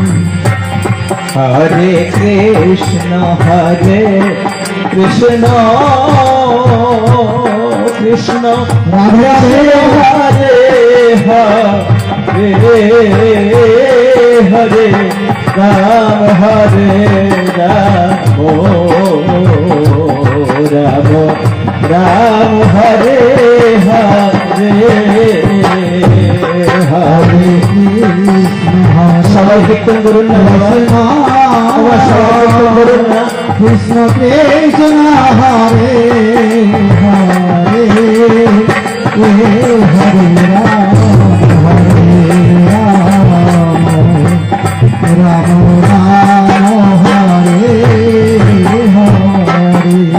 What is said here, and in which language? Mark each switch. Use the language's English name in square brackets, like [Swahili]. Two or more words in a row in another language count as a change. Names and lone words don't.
[Sanskrit] हरे कृष्ण कृष्ण राधे हरे हरे हरे राम राम हरे हरे हरे [Bangla] সবাই কীর্তন করুন না বাবা, সবাই কীর্তন করুন না। [Sanskrit] কৃষ্ণ কৃষ্ণ হরে হরে হরে রাম রাম রাম হরে হরে